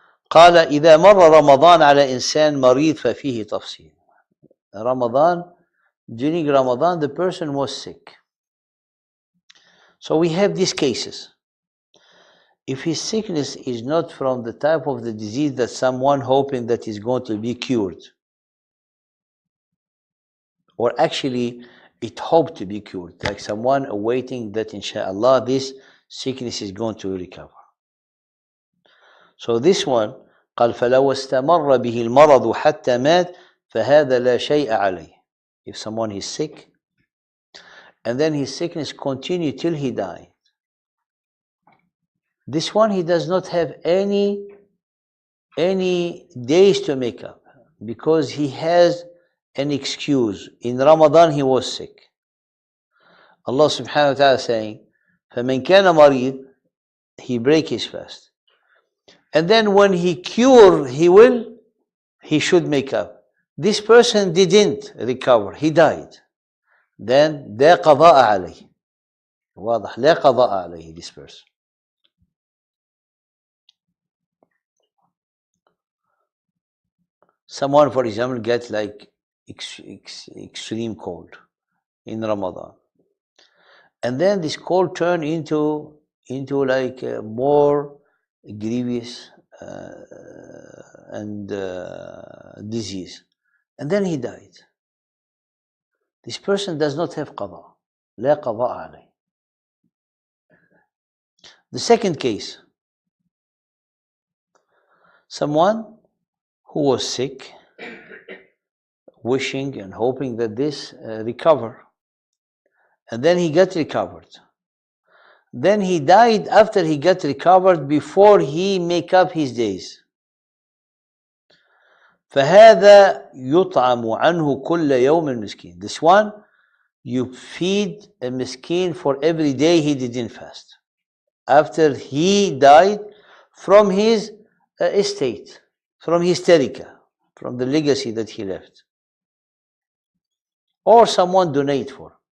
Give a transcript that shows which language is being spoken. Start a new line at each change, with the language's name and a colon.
Arabic: قال إذا مر رمضان على إنسان مريض ففيه تفصيل.
English: Ramadan, during Ramadan, the person was sick. So we have these cases. If his sickness is not from the type of the disease that someone hoping that is going to be cured, or actually it hoped to be cured, like someone awaiting that inshallah this sickness is going to recover. So this one,
Arabic: قال فلو استمر به المرض حتى مات فهذا لا شيء عليه.
English: If someone is sick and then his sickness continued till he died, this one he does not have any days to make up because he has an excuse. In Ramadan he was sick. Allah subhanahu wa ta'ala saying,
Arabic: فَمَنْ كَانَ مريض,
English: he break his fast. And then when he cure, he should make up. This person didn't recover, he died. Then
Arabic: لا قضاء عليه. واضح, لا قضاء عليه,
English: this person. Someone, for example, gets like extreme cold in Ramadan. And then this cold turn into like more grievous and disease. And then he died. This person does not have qada.
Arabic: لا قضاء عليه.
English: The second case, someone who was sick, wishing and hoping that this recover, and then he got recovered. Then he died after he got recovered before he make up his days.
Arabic: فهذا يطعم عنه كل يوم المسكين.
English: This one, you feed a miskin for every day he didn't fast. After he died from his estate, from his tarika, from the legacy that he left. Or someone donate for.